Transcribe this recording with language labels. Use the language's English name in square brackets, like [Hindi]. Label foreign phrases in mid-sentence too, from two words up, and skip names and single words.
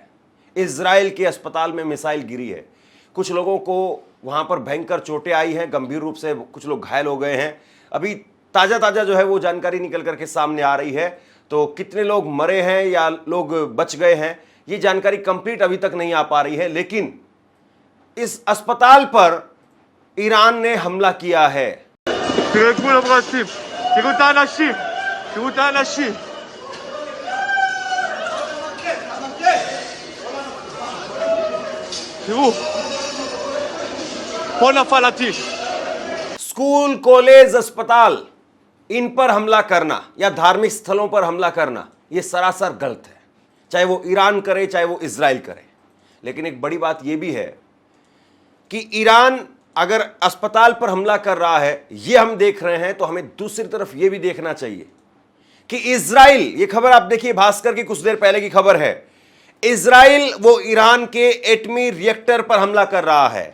[Hindi] इजराइल के अस्पताल में मिसाइल गिरी है। कुछ लोगों को वहां पर भयंकर चोटें आई हैं, गंभीर रूप से कुछ लोग घायल हो गए हैं। अभी ताजा जो है वो जानकारी निकल करके सामने आ रही है। तो कितने लोग मरे हैं या लोग बच गए हैं, ये जानकारी कंप्लीट अभी तक नहीं आ पा रही है। लेकिन इस अस्पताल पर ईरान ने हमला किया है। [Hebrew] תראו את גבול הברזים, תראו את האנשים, תראו את האנשים. תראו, פה נפל आतिश। [Hindi] स्कूल, कॉलेज, अस्पताल, इन पर हमला करना या धार्मिक स्थलों पर हमला करना, यह सरासर गलत है, चाहे वो ईरान करे चाहे वो इजराइल करे। लेकिन एक बड़ी बात यह भी है कि ईरान अगर अस्पताल पर हमला कर रहा है, यह हम देख रहे हैं, तो हमें दूसरी तरफ यह भी देखना चाहिए कि इजराइल, यह खबर आप देखिए भास्कर की कुछ देर पहले की खबर है, इजराइल वो ईरान के एटमी रिएक्टर पर हमला कर रहा है।